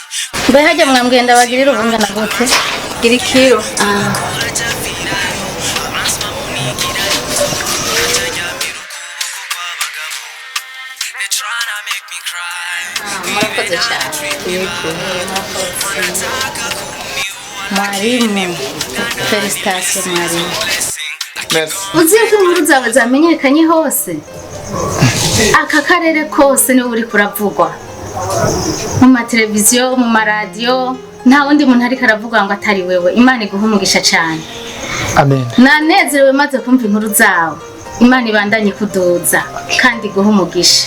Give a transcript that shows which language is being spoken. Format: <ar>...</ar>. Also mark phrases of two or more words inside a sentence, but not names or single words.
<rn>Mbe hajya mwambwenda bagirira ubungana gute? Gira ikiro. Murakoze cyane. Mwalimu, felicitation mwalimu. Uzi ko inkuru zawe zamenyekanye hose? Aka karere kose niwe uri kuravugwa. Mu mateleviziyo, mu maradiyo, nta wundi muntu ariko aravuga ngo atari wewe. Imana iguha umugisha cyane. Amen. Nanezerewe maze kumva inkuru zawe. Imana ibandanye kuduza kandi iguha umugisha.</rn>